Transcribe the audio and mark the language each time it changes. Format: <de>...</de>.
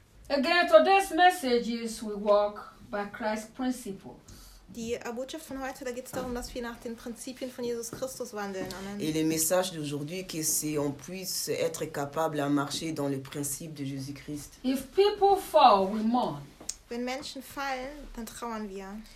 <en>Again, today's message is we walk by Christ's principles.</en> <de>Die Botschaft von heute, da geht es darum, dass wir nach den Prinzipien von Jesus Christus wandeln. Amen.</de> <fr>Et le message d'aujourd'hui, que c'est on puisse être capable à marcher dans les principes de Jésus Christ.</fr> <en>If people fall, we mourn.</en> <de>Wenn Menschen fallen, dann trauern wir.</de>